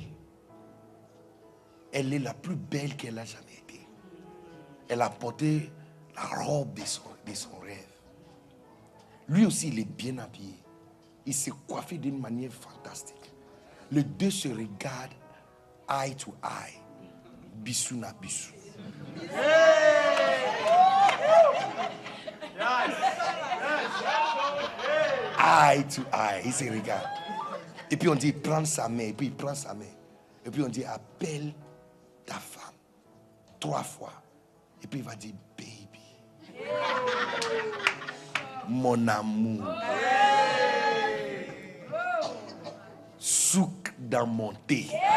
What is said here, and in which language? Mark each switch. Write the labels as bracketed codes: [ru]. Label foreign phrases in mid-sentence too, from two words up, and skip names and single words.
[fr] Elle est la plus belle qu'elle a jamais été. Elle a porté la robe de son rêve. Lui aussi, il est bien habillé. Il s'est coiffé d'une manière fantastique. Les deux se regardent [en] eye to eye. [fr] Bisou na bisou. [en] Eye to eye. [fr] Il se regarde. Et puis on dit, prends sa main. Et puis il prend sa main. Et puis on dit, appelle ta femme 3 fois. Et puis il va dire, baby. Mon amour. Souk dans mon thé.